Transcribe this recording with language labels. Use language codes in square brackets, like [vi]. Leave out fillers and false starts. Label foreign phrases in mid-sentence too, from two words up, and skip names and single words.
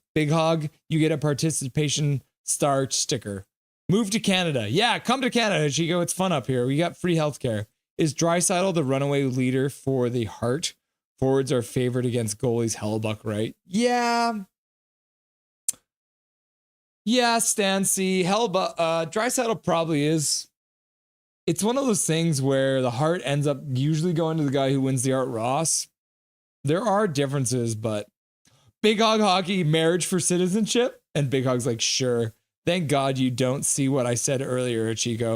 [en] Big Hog, you get a participation star sticker. Move to Canada. Yeah, come to Canada, Hachiko. It's fun up here. We got free healthcare. Is Draisaitl the runaway leader for the Heart? Forwards are favored against goalies. Hellbuck, right? Yeah. Yeah, Stancy. Hellbuck. Draisaitl probably is. It's one of those things where the Heart ends up usually going to the guy who wins the Art Ross. There are differences, but Big Hog Hockey, marriage for citizenship? And Big Hog's like, sure. Thank God you don't see what I said earlier, Chico.